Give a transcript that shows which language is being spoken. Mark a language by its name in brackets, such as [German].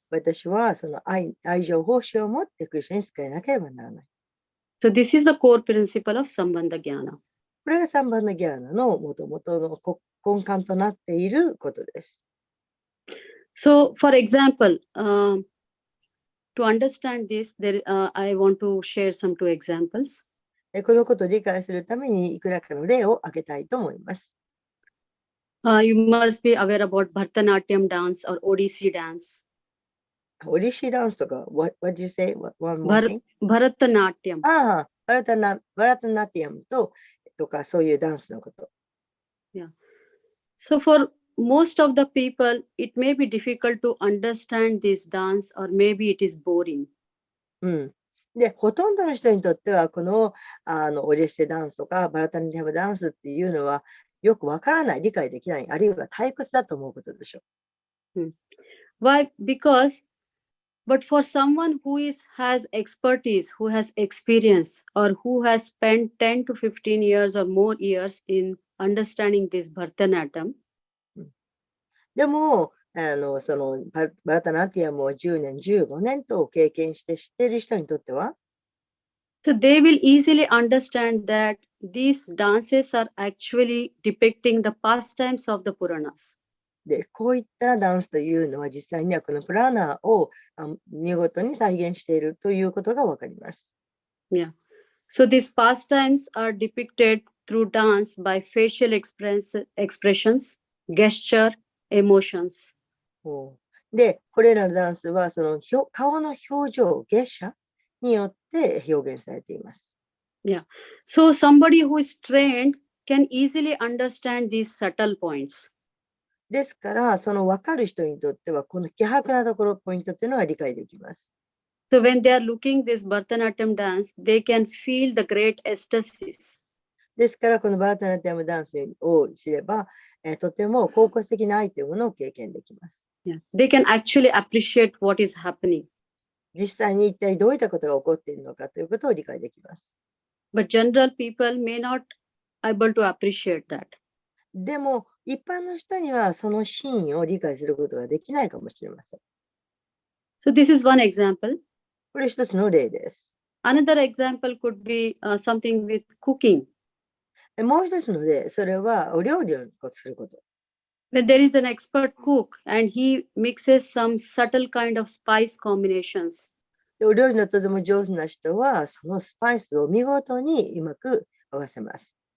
[Japanese] 私はその愛情奉仕を持ってクリシュナに使えなければならない。 [English] So this is the core principle of Sambandha Jnana. [Japanese] これがサンバンナギャーナのもともとの根幹となっていることです。 [English] So, for example, to understand this, I want to share some two examples. [Japanese] このことを理解するためにいくらかの例を挙げたいと思います。 [English] You must be aware about Bharatanatyam dance or Odissi dance. [Japanese] オディシーダンスとか、 [English] what did you say? One more thing? Bharatanatyam. [Japanese] バラタナティアムとかそういうダンスのこと。 [English] So for most of the people, it may be difficult to understand this dance or maybe it is boring. [Japanese] で、ほとんどの人にとっては、このオディシーダンスとかバラタナティアムダンスっていうのはよくわからない、理解できない、あるいは退屈だと思うことでしょう。 [English] Why? But for someone who has expertise, who has experience, or who has spent 10 to 15 years or more years in understanding this Bharatanatyam, [Japanese] でも、そのバラタナティアムを10年、15年と経験して知っている人にとっては、 [English] so they will easily understand that these dances are actually depicting the pastimes of the Puranas. [Japanese] で、こういったダンスというのは実際にはこのプラーナーを見事に再現しているということがわかります。 [English] Yeah. So these pastimes are depicted through dance by facial expressions, gesture, emotions. [Japanese] で、これらのダンスはその顔の表情、ゲッシャによって表現されています。 [English] Yeah. So somebody who is trained can easily understand these subtle points. [Japanese] ですから、その分かる人にとっては、この希薄なところ、ポイントというのが理解できます。 [English] So when they are looking this Bharatanatyam dance, they can feel the great ecstasis. [Japanese] ですから、このバータナティアムダンスを知れば、とても高骨的な愛というものを経験できます。 [English] Yeah. They can actually appreciate what is happening. [Japanese] 実際に一体どういったことが起こっているのかということを理解できます。 [English] But general people may not able to appreciate that. [Japanese] でも、一般の人にはその真意を理解することができないかもしれません。 [English] So this is one example. [Japanese] これ一つの例です。 [English] Another example could be something with cooking. [Japanese] もう一つの例、それはお料理をすること。 [English] When there is an expert cook and he mixes some subtle kind of spice combinations, [Japanese] でお料理のとても上手な人は、そのスパイスを見事にうまく合わせます。